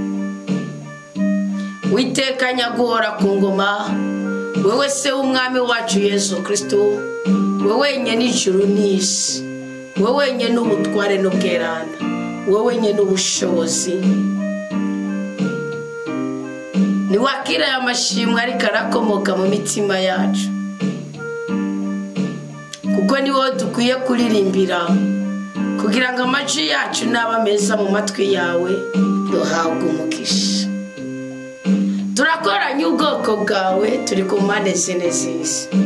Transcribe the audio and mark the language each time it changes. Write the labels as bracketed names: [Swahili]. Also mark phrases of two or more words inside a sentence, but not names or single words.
[Rundi] Witeka nyaguhora ku ngoma, wewe se w'umwami wacu Yesu Kristo, wewe nyene ijuru n'isi, wewe nyene ubutware n'ubweranda, wewe nyene ubushobozi. Niwakira ya mashimwe ariko arakomoka mu mitima yacu, kuko ni wowe dukwiye kuririmbira kugira ngo amajwi yacu n'aba meza mu matwi yawe duhabwe umugisha. Turakoranye ubwoko bwawe, turi ku mpande zine z'isi.